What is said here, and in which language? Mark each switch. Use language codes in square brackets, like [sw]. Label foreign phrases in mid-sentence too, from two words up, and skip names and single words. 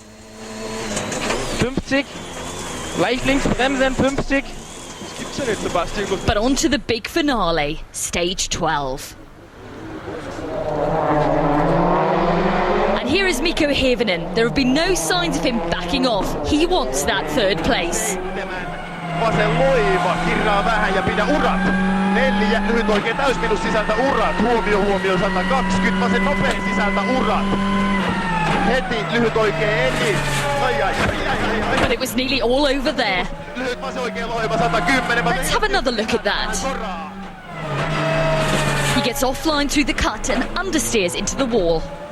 [de] 50, leicht links bremsen, 50. [en] But on to the big finale, stage 12. And here is Mikko Hirvonen. There have been no signs of him backing off. He wants that third place. [fi] Vasen loiva, kirraa vähän ja pidä urat. 4 lyhyt oikein täysminus sisältä urat. Huomio 120, vasen nopein sisältä urat. Heti lyhyt oikein eni. Ai. [en] But it was nearly all over there. [fi] Lyhyt vasen oikein loiva 110. [en] Let's have another look at that. He gets offline through the cut and understeers into the wall.